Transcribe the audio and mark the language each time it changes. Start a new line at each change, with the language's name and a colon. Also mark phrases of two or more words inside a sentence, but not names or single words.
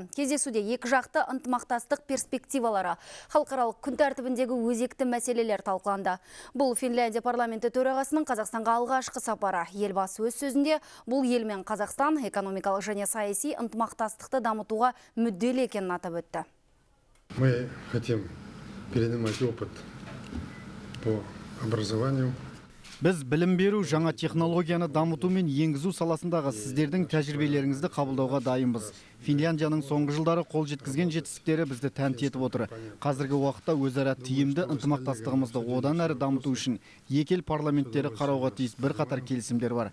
Kazakh: Кездесуде екі жақты ынтымақтастық перспективалары, халықаралық күн тәртібіндегі өзекті мәселелер талқыланды. Бұл Финляндия парламенті төрағасының Қазақстанға алғашқы сапары. Елбасы өз сөзінде бұл ел мен Қазақстан экономикалық және саяси ынтымақтастықты дамытуға мүдделі екенін атап өтті.
Russian: Мы хотим перенимать опыт по образованию.
Kazakh: Біз білім беру, жаңа технологияны дамыту мен енгізу саласындағы сіздердің тәжірибелеріңізді қабылдауға дайынбыз. Финляндияның соңғы жылдары қол жеткізген жетістіктері бізді тәнті етіп отыр. Қазіргі уақытта өзара тиімді ынтымақтастығымызды одан әрі дамыту үшін екі ел парламенттері қарауға тиіс бірқатар келісімдер бар.